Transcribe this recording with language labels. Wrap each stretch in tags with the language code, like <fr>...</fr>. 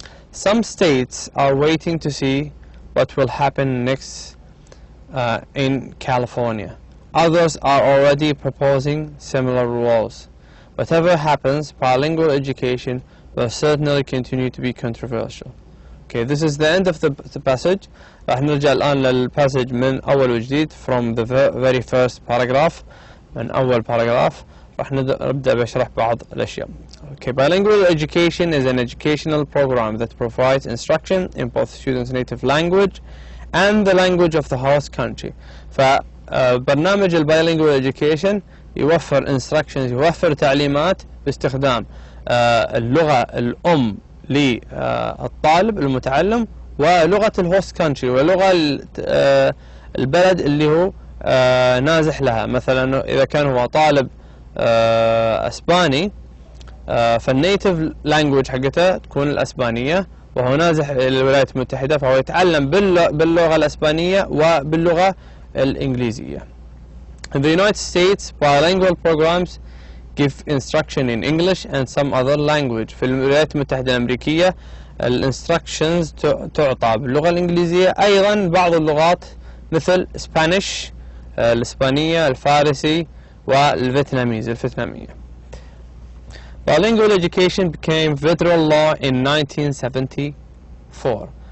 <en>Some states are waiting to see what will happen next in California. Others are already proposing similar rules. Whatever happens, bilingual education will certainly continue to be controversial. Okay, this is the end of the passage.</en> <ar>راح نرجع الآن للباسج من أول وجديد</ar> <en>from the very first paragraph.</en> <ar>من أول paragraph راح نبدأ بشرح بعض الأشياء.</ar> <en>Okay, bilingual education is an educational program that provides instruction in both students' native language and the language of the host country.</en> <ar>فبرنامج البايلينجوال education يوفر instructions، يوفر تعليمات باستخدام اللغة الأم للطالب المتعلم ولغة الهوست كانتري ولغة البلد اللي هو نازح لها. مثلا إذا كان هو طالب أسباني فالنيتيف لانجوج حقته تكون الأسبانية، وهو نازح للولايات المتحدة فهو يتعلم باللغة الأسبانية وباللغة الإنجليزية.</ar> <en>In the United States, bilingual programs give instruction in English and some other language.</en> <ar>في الولايات المتحدة الأمريكية الانستراكشنز تعطى باللغة الإنجليزية، أيضا بعض اللغات مثل Spanish الإسبانية، الفارسي والفيتنامية.</ar> <en>Bilingual education became federal law in 1974.</en>